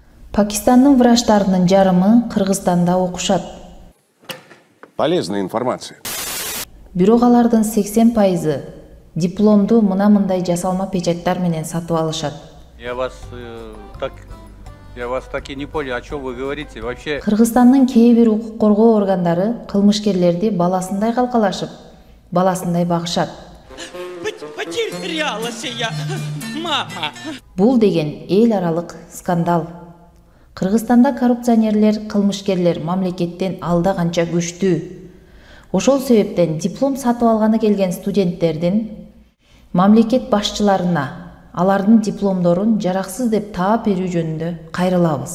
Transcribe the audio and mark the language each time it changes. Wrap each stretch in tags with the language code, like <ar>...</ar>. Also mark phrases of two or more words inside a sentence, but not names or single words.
<ky>Пакистандын врачтарынын жарымы Кыргызстанда окушат.</ky> <ru>Полезная информация.</ru> <ky>Бирок алардын 80% дипломду мындай жасалма печаттар менен сатып алышат.</ky> <ru>Я вас так и не понял, о чем вы говорите вообще.</ru> <ky>Кыргызстандын кээ бир укук коргоо органдары кылмышкерлерди баласындай калкалашып, баласындай багышат.</ky> <ru>Потерялась я, мама.</ru> <ky>Бул деген эл аралык скандал. Кыргызстанда коррупционерлер, кылмышкерлер мамлекеттен алда канча күчтүү. Ошол себептен диплом сатып алганы келген студенттердин мамлекет башчыларына алардын дипломдорун жараксыз деп таап берүү жөнүндө кайрылабыз.</ky>